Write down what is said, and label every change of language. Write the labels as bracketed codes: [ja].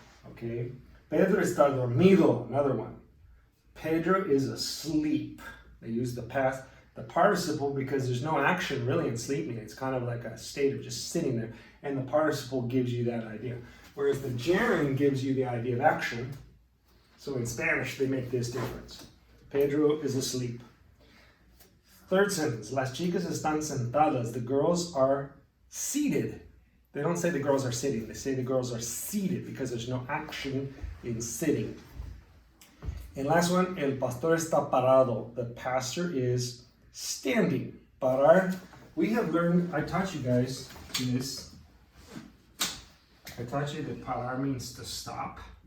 [en] Okay, Pedro [es] está dormido, [en] another one. Pedro is asleep. They use the past, the participle, because there's no action really in sleeping. It's kind of like a state of just sitting there, and the participle gives you that idea. Whereas the gerund gives you the idea of action. So in Spanish, they make this difference. Pedro is asleep. Third sentence, [es] las chicas están sentadas. [en] The girls are seated. They don't say the girls are sitting. They say the girls are seated because there's no action in sitting. And last one, [es] el pastor está parado. [en] The pastor is standing. Parar. We have learned, I taught you guys this. I taught you that parar means to stop.